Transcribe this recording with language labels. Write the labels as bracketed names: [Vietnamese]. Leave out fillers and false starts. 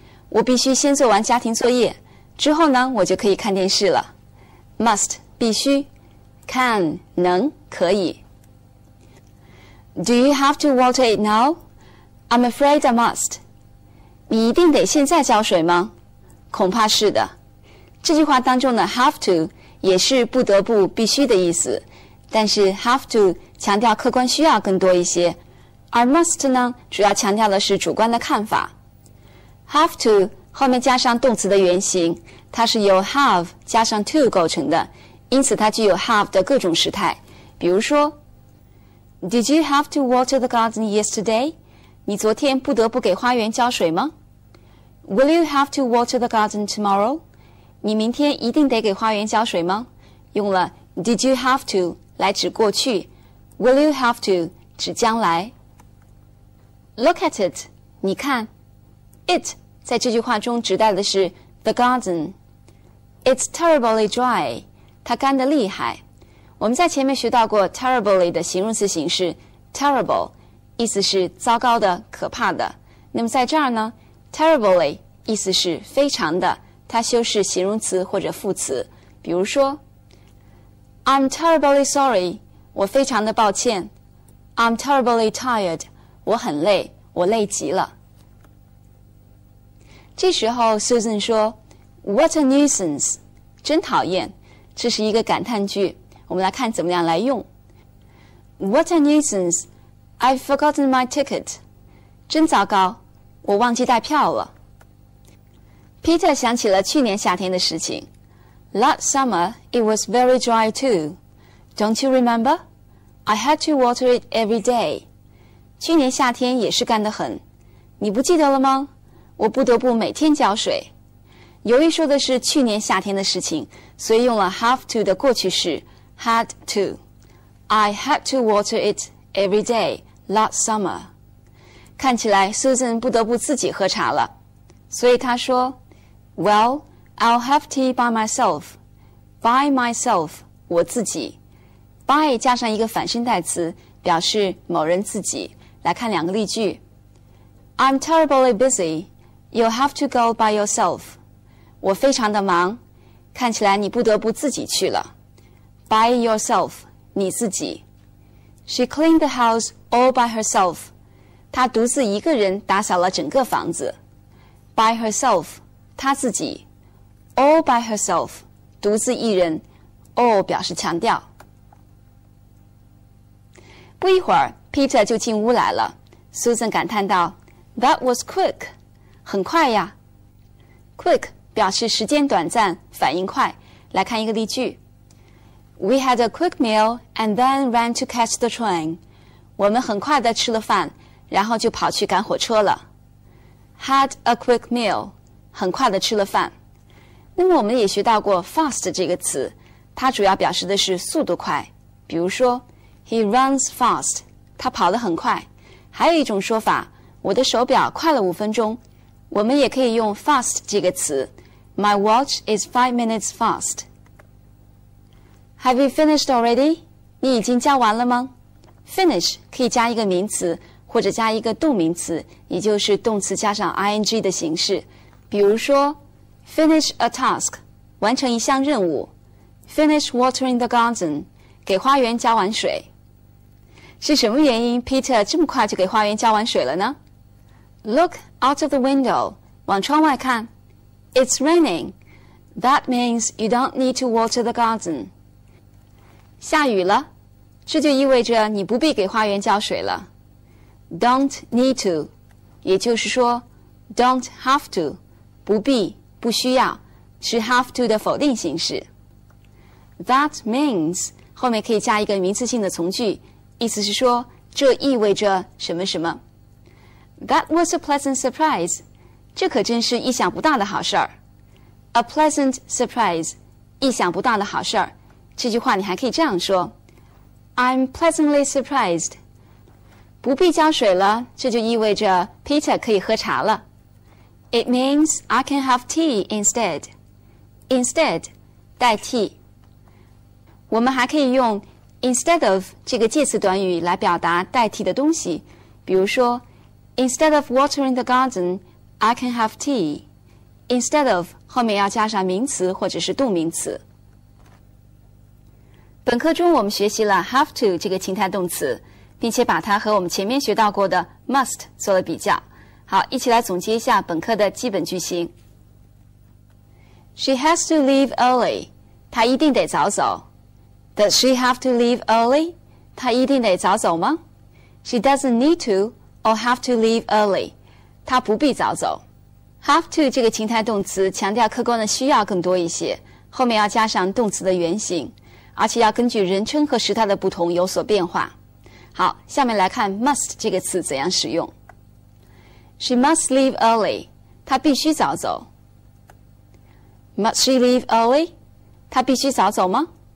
[Chinese] 我必须先做完家庭作业，之后呢，我就可以看电视了。 Must 必须 can 能可以。 [English] Do you have to water it now? I'm afraid I must. [Chinese] 你一定得现在浇水吗？恐怕是的。这句话当中的 have to 也是不得不必须的意思，但是 have to 强调客观需要更多一些，而 must 呢主要强调的是主观的看法。 have to 后面加上动词的原形，它是由 have 加上 to 构成的，因此它具有 have 的各种时态。比如说 [English] Did you have to water the garden yesterday? [Chinese] 你昨天不得不给花园浇水吗？ [English] Will you have to water the garden tomorrow? [Chinese] 你明天一定得给花园浇水吗？用了 Did you have to 来指过去， Will you have to 指将来。 [English] Look at it [Chinese] 你看 It 在这句话中指代的是 the garden. [English] It's terribly dry [Chinese] 它干得厉害。我们在前面学到过 terribly 的形容词形式 terrible 意思是糟糕的可怕的。那么在这儿呢 terribly 意思是非常的，它修饰形容词或者副词。比如说 [English] I'm terribly sorry [Chinese] 我非常的抱歉。 [English] I'm terribly tired [Chinese] 我很累，我累极了。这时候 Susan 说 [English] What a nuisance [Chinese] 真讨厌，这是一个感叹句，我们来看怎么样来用。 [English] What a nuisance I've forgotten my ticket [Chinese] 真糟糕，我忘记带票了。 Peter 想起了去年夏天的事情。 [English] Last summer, it was very dry too. Don't you remember? I had to water it every day. [Chinese] 去年夏天也是干得很，你不记得了吗？我不得不每天浇水。由于说的是去年夏天的事情，所以用了 have to 的过去式 had to. [English] I had to water it every day last summer. [Chinese] 看起来 Susan 不得不自己喝茶了，所以她说 [English] Well, I'll have tea by myself. By myself [Chinese] 我自己。 by 加上一个反身代词，表示某人自己。来看两个例句。 [English] I'm terribly busy. You'll have to go by yourself. [Chinese] 我非常的忙，看起来你不得不自己去了。 [English] By yourself, [Chinese] 你自己。 [English] She cleaned the house all by herself. [Chinese] 她独自一个人打扫了整个房子。 By herself, 她自己。 [English] All by herself, [Chinese] 独自一人。 all 表示强调。不一会儿 Peter 就进屋来了。 Susan 感叹道 [English] That was quick. [Chinese] 很快呀。 Quick 表示时间短暂，反应快。来看一个例句。 [English] We had a quick meal and then ran to catch the train. [Chinese] 我们很快地吃了饭，然后就跑去赶火车了。 [English] Had a quick meal. [Chinese] 很快地吃了饭。那么我们也学到过 fast 这个词，它主要表示的是速度快。比如说 [English] He runs fast. [Chinese] 他跑得很快。还有一种说法，我的手表快了5分钟。我们也可以用 fast 这个词。 [English] My watch is 5 minutes fast. Have you finished already? [Chinese] 你已经教完了吗？ Finish 可以加一个名词，或者加一个动名词，也就是动词加上 ing 的形式。比如说 finish a task 完成一项任务。 Finish watering the garden 给花园浇完水。是什么原因 Peter 这么快就给花园浇完水了呢？ [English] Look out of the window [Chinese] 往窗外看。 [English] It's raining. That means you don't need to water the garden. [Chinese] 下雨了，这就意味着你不必给花园浇水了。 Don't need to 也就是说 don't have to 不必不需要，是 have to 的否定形式。 That means 后面可以加一个名词性的从句，意思是说这意味着什么什么。 [English] That was a pleasant surprise. [Chinese] 这可真是意想不到的好事儿。 [English] A pleasant surprise. [Chinese] 意想不到的好事儿。这句话你还可以这样说 [English] I'm pleasantly surprised. [Chinese] 不必浇水了，这就意味着 Peter 可以喝茶了。 [English] It means I can have tea instead. [Chinese] Instead 代替。我们还可以用 instead of 这个介词短语来表达代替的东西。比如说 [English] Instead of watering the garden, I can have tea. [Chinese] Instead of 后面要加上名词或者是动名词。本课中我们学习了 have to 这个情态动词，并且把它和我们前面学到过的 must 做了比较。好，一起来总结一下本课的基本句型。 [English] She has to leave early. [Chinese] 她一定得早走。 [English] Does she have to leave early? [Chinese] 她一定得早走吗？ [English] She doesn't need to or have to leave early. [Chinese] 她不必早走。 Have to 这个情态动词强调客观的需要更多一些，后面要加上动词的原形，而且要根据人称和时态的不同有所变化。好，下面来看 must 这个词怎样使用。 [English] She must leave early. [Chinese] 她必须早走。 [English] Must she leave early? [Chinese] 她必须早走吗？